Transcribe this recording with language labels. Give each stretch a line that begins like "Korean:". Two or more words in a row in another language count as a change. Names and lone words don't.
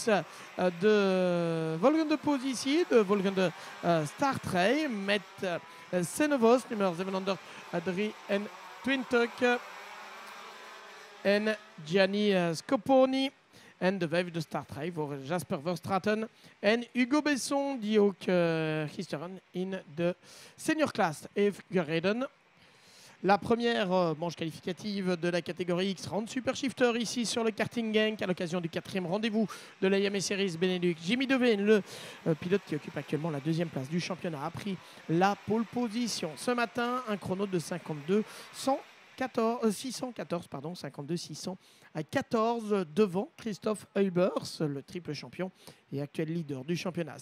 Dutch: De volgende positie, de volgende startrij met Senevos, nummer 723. En Gianni Scoponi. En de vijfde startrij voor Jasper Verstraeten en Hugo Besson, die ook gisteren in de
English: senior class
Dutch: heeft gereden.
French: La première manche qualificative de la catégorie X30 Super Shifter ici sur le karting Genk à l'occasion du 4e rendez-vous de la Yame Series Benelux. Jimmy De Veen, le pilote qui occupe actuellement la deuxième place du championnat, a pris la
English: pole position.
French: Ce matin, un chrono de 52-614 devant Christophe Huybers, le triple champion et actuel leader du championnat.